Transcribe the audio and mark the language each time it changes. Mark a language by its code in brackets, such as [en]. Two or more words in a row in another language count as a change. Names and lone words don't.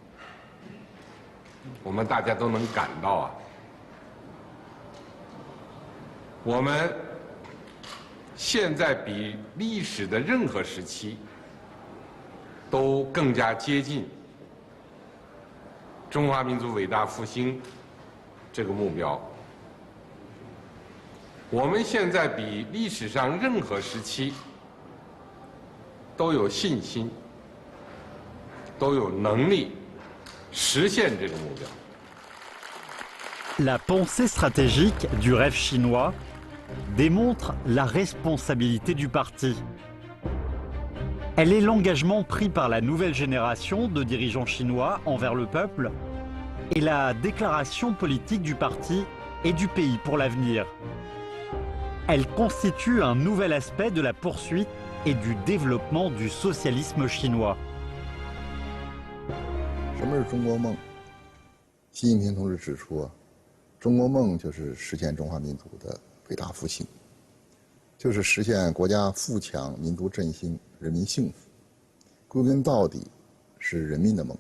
[zh] 我们大家都能感到啊，我们现在比历史的任何时期都更加接近中华民族伟大复兴这个目标。我们现在比历史上任何时期都有信心，都有能力实现这个目标。 [fr] La pensée stratégique du rêve chinois démontre la responsabilité du parti. Elle est l'engagement pris par la nouvelle génération de dirigeants chinois envers le peuple et la déclaration politique du parti et du pays pour l'avenir. Elle constitue un nouvel aspect de la poursuite et du développement du socialisme chinois. [zh] 什么是中国梦？习近平同志指出中国梦就是实现中华民族的伟大复兴，就是实现国家富强、民族振兴、人民幸福。归根到底，是人民的梦。